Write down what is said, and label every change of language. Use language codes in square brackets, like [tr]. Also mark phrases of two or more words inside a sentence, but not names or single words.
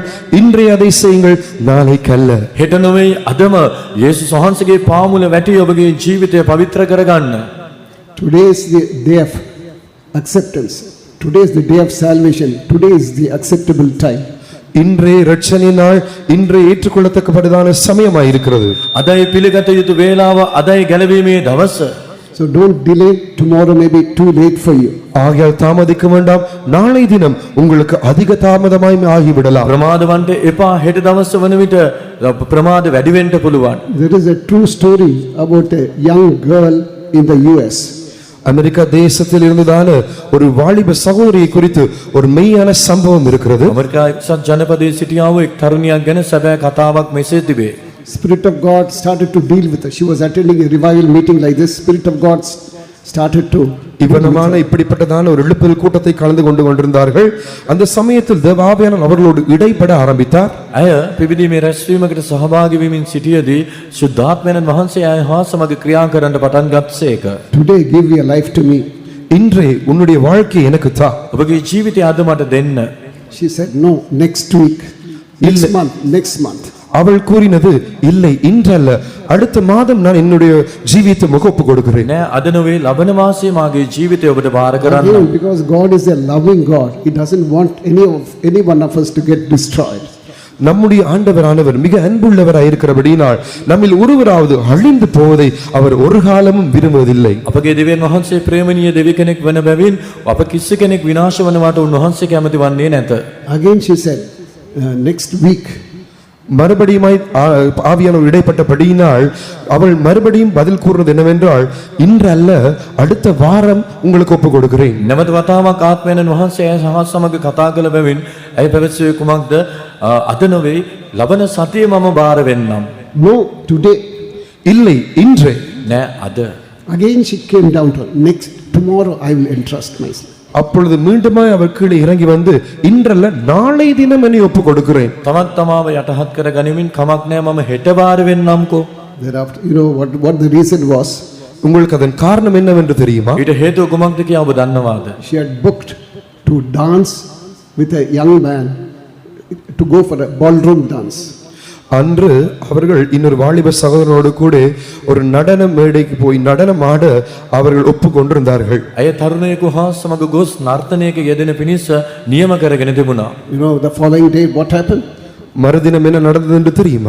[ta] இன்றே அதை செய்யுங்கள், நாளைக்கு அல்ல. [si] හෙට නොවේ අදම යේසුස් වහන්සේගේ පාමුල වැටි ඔබගේ ජීවිතය පවිත්‍ර කරගන්න. [en] Today is the day of acceptance. Today is the day of salvation. Today is the acceptable time. [ta] இன்றே இரட்சணிய நாள், இன்றே ஏற்றுக்கொள்ளத்தக்கபடியான சமயமாய் இருக்கிறது. [si] අදයි පිළිගත යුතු වේලාව, අදයි ගැලවීමේ දවස. [en] So don't delay, tomorrow may be too late for you. [ta] ஆகையால் தாமதிக்க வேண்டாம், நாளை தினம் உங்களுக்கு அதிக தாமதமாய் ஆகிவிடலாம். [si] ප්‍රමාදවන්ට එපා, හෙට දවස වන විට ප්‍රමාද වැඩි වෙන්න පුළුවන්. [en] There is a true story about a young girl in the US. [ta] அமெரிக்கா தேசத்தில் இருந்ததான ஒரு வாலிப சகோதரியை குறித்து ஒரு மெய்யான சம்பவம் இருக்கிறது. [si] ඇමරිකා එක්සත් ජනපදයේ සිටියා වූ එක් තරුණියක් ගැන සැබෑ කතාවක් මෙසේ තිබේ. [en] Spirit of God started to deal with her. She was attending a revival meeting like this. Spirit of God started to [ta] இவனமான இப்படிப்பட்டதான ஒரு எழுப்புதல் கூட்டத்தை கலந்து கொண்டிருந்தார்கள். அந்த சமயத்தில் தேவ ஆவியானவர் அவர்களோடு இடைப்பட ஆரம்பித்தார். [si] ඇය පිබිදීමේ රැස්වීමකට සහභාගී වෙමින් සිටියේදී සුද්ධාත්මයන් වහන්සේ ඇය හා සමග ක්‍රියා කරන්න පටන් ගත්සේක. [en] Today give your life to me. [ta] இன்றே உன்னுடைய வாழ்க்கை எனக்கு தா. [si] ඔබගේ ජීවිතය අද මට දෙන්න. [en] She said no, next week, next month. [ta] அவள் கூறினது இல்லை, இன்றல்ல, அடுத்த மாதம் நான் என்னுடைய ஜீவியத்தை முகப்பு கொடுக்கிறேன். [si] නෑ අද නොවේ, ලබන මාසයේ මාගේ ජීවිතය ඔබට බාර කරන්න. [en] Again, because God is a loving God, He doesn't want any one of us to get destroyed. [ta] நம்முடைய ஆண்டவரானவர் மிக அன்புள்ளவராய் இருக்கிறபடியால் நம்மில் ஒருவராவது அழிந்து போவதை அவர் ஒரு காலமும் விரும்புவதில்லை. [si] අපගේ දෙවියන් වහන්සේ ප්‍රේමණීය දෙවි කෙනෙක් වන බැවින් අප කිසි කෙනෙක් විනාශ වනවාට උන්වහන්සේ කැමති වන්නේ නැත. [en] Again she said, next week. [ta] மறுபடியுமாய் ஆவியானவர் இடைப்பட்டபடியினால் அவள் மறுபடியும் பதில் கூறுவது என்னவென்றால், இன்று அல்ல, அடுத்த வாரம் உங்களுக்கு ஒப்பு கொடுக்கிறேன். [si] නැවත වතාවක් ආත්මයන් වහන්සේ ඇය සහ සමග කතා කළ බැවින් ඇය පැවසුවේ කුමක්ද? අද නොවේ, ලබන සතියේ මම බාර වෙන්නම්. [en] No, today. [ta] இல்லை, இன்றே. [si] නෑ අද. [en] Again she came down to tomorrow I will entrust myself. [ta] அப்பொழுது மீண்டுமாய் அவர் கீழே இறங்கி வந்து, இன்றல்ல, நாளை தினம் என்னை ஒப்பு கொடுக்கிறேன். [si] තමත් තමාව යටහත් කර ගනිමින් කමක් නෑ මම හෙට බාර වෙන්නම්කෝ. [en] Thereafter, you know what the reason was? [ta] உங்களுக்கு அதன் காரணம் என்னவென்று தெரியுமா? [si] ඊට හේතුව කුමක්ද කියලා ඔබ දන්නවාද? [en] She had booked to dance with a young man, to go for a ballroom dance. [ta] அன்று அவர்கள் இன்னொரு வாலிப சகோதரனோடு கூட ஒரு நடன மேடைக்கு போய் நடனம் ஆட அவர்கள் ஒப்பு கொண்டிருந்தார்கள். [si] ඇය තරුණයෙකු හා සමග ගොස් නර්තනයක යෙදෙන පිණිස නියම කරගෙන තිබුණා. [en] You know the following day what happened? [ta] மறுதினம் என்ன நடந்தது என்று தெரியுமா?